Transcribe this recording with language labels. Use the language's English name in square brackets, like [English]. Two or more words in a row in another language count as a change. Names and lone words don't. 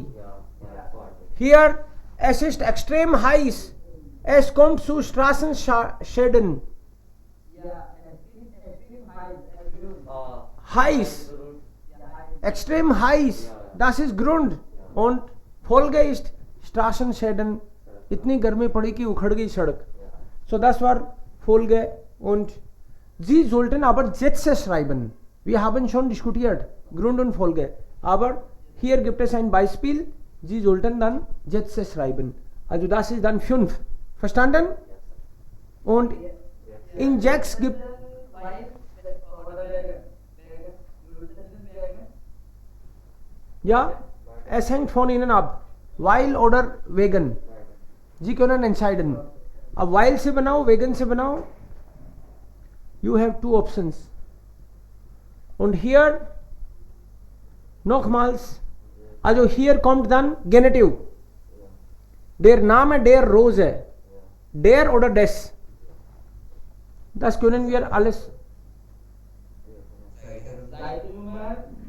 [German] Hier, es ist extrem heiß. Es kommt zu Straßenschäden. Heiß. Extrem heiß. Das ist Grund. Und Folge ist Straßenschäden. [Hindi] इतनी गर्मी पड़ी कि उखड़ गई सड़क. [German] So das war Folge. Und Sie sollten aber Sätze schreiben. Wir haben schon diskutiert, Grund und Folge. Aber hier gibt es ein Beispiel. Sie sollten dann Sätze schreiben. Also das ist dann 5. Verstanden? Und in 6 gibt ja, es hängt von Ihnen ab. Weil oder wegen. Sie können entscheiden. [Hindi] अब while से बनाओ, wegen से बनाओ. [English] You have 2 options. [German] Und hier nochmals, also hier kommt dann Genitiv. Der Name der Rose. Der oder des. Das können wir alles. Nummer